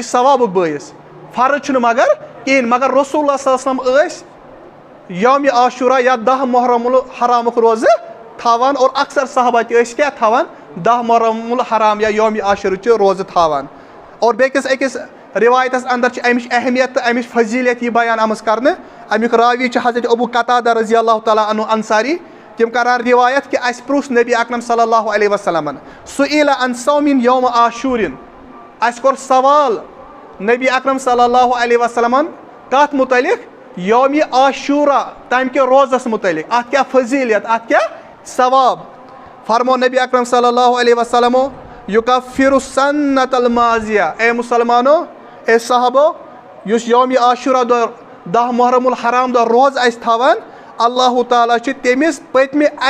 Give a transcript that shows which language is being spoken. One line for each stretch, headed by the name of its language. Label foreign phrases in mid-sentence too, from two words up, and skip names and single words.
Kashmiri: ثوابُک بٲعث فرض چھُنہٕ مگر کِہیٖنۍ مگر رسول اللہ
Arabic: صلی اللہ علیہ وسلم
Kashmiri: ٲسۍ یومہِ عاشورہ یا 10 محرم الحرامُک روزٕ تھاوان اور اکثر صحابہ تہِ ٲسۍ کیٛاہ تھاوان 10 محرم الحرام یا یومہِ عاشورٕچہِ روزٕ تھاوان اور بیٚکِس أکِس رِوایتس اندر چھِ امِچ اہمیت تہٕ امِچ فضیٖلت یہِ بیان آمٕژ کرنہٕ امیُک راوی چھِ حضرت ابو قتادہ
Arabic: رضی اللہ تعالیٰ عنہ
Kashmiri: انصاری تِم کران رِوایت کہِ اسہِ پرُژھ نبی اکرم
Arabic: صلی اللہ علیہ وسلمن
Kashmiri: سُئِلَ
Arabic: عن صومِ یومِ عاشوٗرٍ
Kashmiri: اسہِ کوٚر سوال نبی اکرم
Arabic: صلی اللہ علیہ وسلمن
Kashmiri: کتھ مُتعلق یومہِ عاشورہ تمہِ کہِ روزس مُتعلق اتھ کیٛاہ فضیٖلت اتھ کیٛاہ ثواب فرمو نبی اکرم
Arabic: صلی اللہ علیہ وسلمو یُکفِرُ السنۃ الماضیہ
Kashmiri: اے مُسلمانو اے صحابو یُس یومہِ عاشورہ دۄہ 10 محرم الحرام دۄہ روزٕ آسہِ تھاوان اللہ تعالیٰ چھُ تٔمِس پٔتمہِ